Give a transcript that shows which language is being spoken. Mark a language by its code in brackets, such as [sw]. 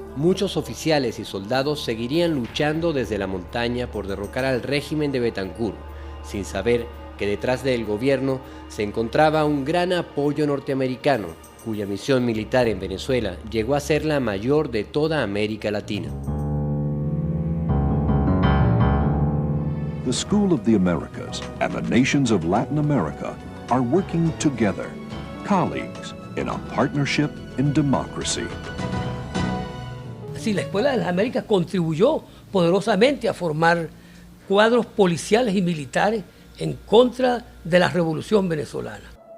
[es] muchos oficiales y soldados seguirían luchando desde la montaña por derrocar al régimen de Betancourt, sin saber que detrás del gobierno se encontraba un gran apoyo norteamericano, cuya misión militar en Venezuela llegó a ser la mayor de toda América Latina. [en] The School of the Americas and the nations of Latin America are working together, colleagues in a partnership in democracy. [es] Así, la Escuela de las Américas contribuyó poderosamente a formar cuadros policiales y militares en contra de la revolución venezolana.